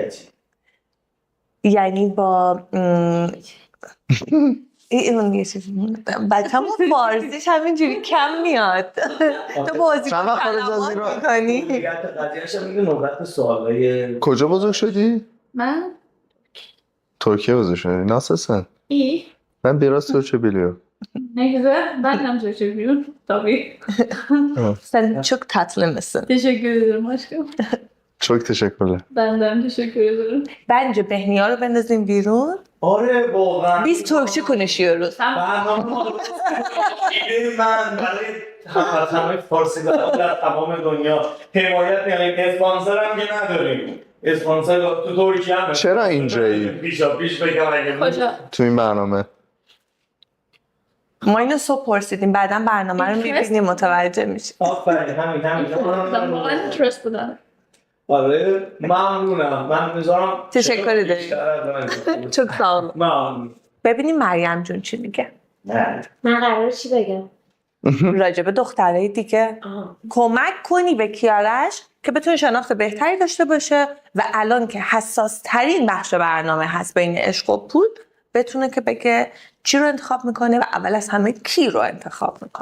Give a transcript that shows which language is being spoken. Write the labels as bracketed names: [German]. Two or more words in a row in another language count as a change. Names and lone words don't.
[Persian] یعنی با اون یه چیزی بچه‌مون فارسیش همینجوری کم میاد. تو بازی چند وقت خارج از ایران کنی؟ قضیه‌اش هم میگه نوبت سوالای کجا بزرگ شدی؟ من [Turkish] ترکیه bozuk şöyle. Nasılsın? iyi. Ben biraz Türkçe biliyorum. Ne güzel. Ben de Türkçe biliyorum. Tabii. Sen çok tatlı mısın? Teşekkür ederim aşkım. Çok teşekkürler. Ben de teşekkür ederim. [Persian] Bence Behniya رو بندازیم بیرون. آره واقعا [Turkish] Biz Türkçe konuşuyoruz. [Persian] برنامه ایده من برای هموطنهای فارسی زبان در تمام دنیا حمایت می‌کنیم. اسپانسر هم که نداریم. اسپانسر تو ترکیه هم چرا اینجایی؟ پیش بگم اگه کجا؟ تو این برنامه ما اینو صبح پرسیدیم، بعدا برنامه رو میبینیم متوجه میشیم. آفرین همین واقعا اینترست بودم. آره ممنونم. من میذارم [Turkish] تشکر ederim. Çok sağ olun. [Persian] ممنون. ببینیم مریم جون چی میگه. من قراره چی بگم؟ راجب دخترای دیگه کمک کنی به کیارش که بتونه شناخت بهتری داشته باشه و الان که حساس ترین بخش برنامه هست بین عشق و پول بتونه که بگه چی رو انتخاب میکنه و اول از همه کی رو انتخاب میکنه.